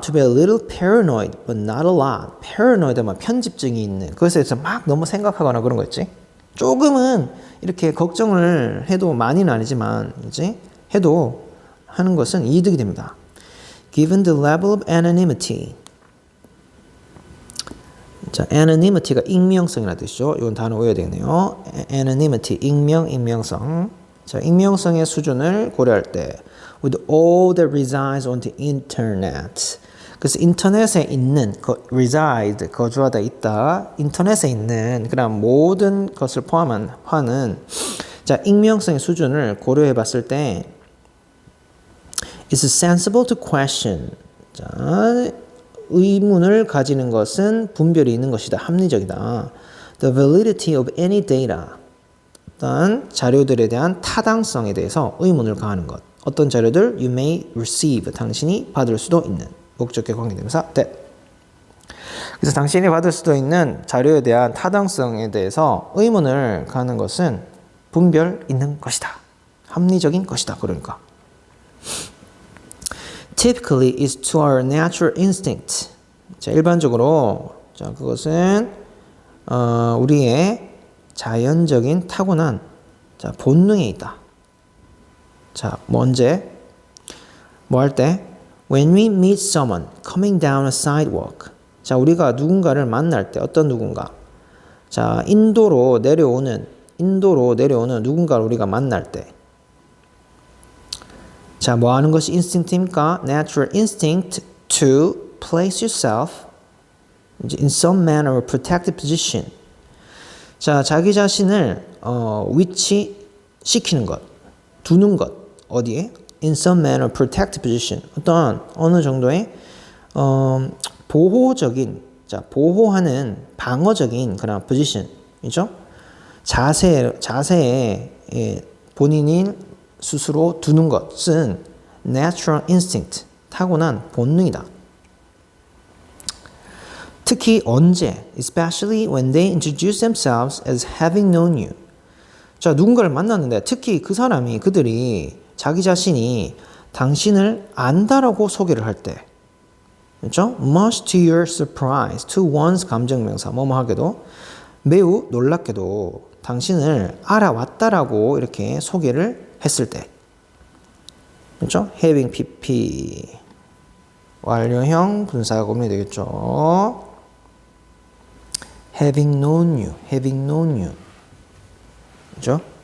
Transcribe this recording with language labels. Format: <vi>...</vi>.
<en>To be a little paranoid, but not a lot.</en> <ko>paranoid만 편집증이 있는 그것에 대해서 막 너무 생각하거나 그런 거 있지. 조금은 이렇게 걱정을 해도 많이는 아니지만 이제 해도 하는 것은 이득이 됩니다.</ko> <en>Given the level of anonymity.</en> <ko>자, anonymity가 익명성이라는 뜻이죠. 이건 단어 외워야 되겠네요. anonymity, 익명성. 자, 익명성의 수준을 고려할 때</ko> <en>with all that resides on the internet.</en> <ko>그래서 인터넷에 있는 reside, 거주하다 있다. 인터넷에 있는 그런 모든 것을 포함하는 자, 익명성의 수준을 고려해 봤을 때</ko> <en>It's sensible to question.</en> <ko>자, 의문을 가지는 것은 분별이 있는 것이다. 합리적이다.</ko> <en>The validity of any data.</en> <ko>어떤 자료들에 대한 타당성에 대해서 의문을 가하는 것. 어떤 자료들</ko> <en>you may receive.</en> <ko>당신이 받을 수도 있는. 목적격 관계대명사 that. 그래서 당신이 받을 수도 있는 자료에 대한 타당성에 대해서 의문을 가하는 것은 분별 있는 것이다. 합리적인 것이다. 그러니까.</ko> <en>Typically is to our natural instinct.</en> <ko>자, 일반적으로 자, 그것은 우리의 자연적인 타고난 자, 본능에 있다. 자, 언제? 뭐 할 때?</ko> <en>When we meet someone coming down a sidewalk.</en> <ko>자, 우리가 누군가를 만날 때 어떤 누군가. 자, 인도로 내려오는 누군가를 우리가 만날 때. 자, 뭐 하는 것이 instinct입니까?</ko> <en>Natural instinct to place yourself in some manner or protected position.</en> <ko>자, 자기 자신을 위치시키는 것, 두는 것. 어디에?</ko> <en>In some manner or protected position.</en> <ko>어느 정도의 보호적인, 자, 보호하는 방어적인 그런 position이죠. 자세에 본인이 스스로 두는 것은 natural instinct, 타고난 본능이다. 특히 언제,</ko> <en>especially when they introduce themselves as having known you.</en> <ko>자, 누군가를 만났는데 특히 그들이 자기 자신이 당신을 안다라고 소개를 할 때, 그렇죠?</ko> <en>Much to your surprise,</en> <ko>to one's 감정명사, 뭐뭐 하게도 매우 놀랍게도 당신을 알아왔다라고 이렇게 소개를 했을 때, 그렇죠? having pp 완료형 분사가 오면 되겠죠.</ko> <en>having known you,</en> <ko>그렇죠?</ko>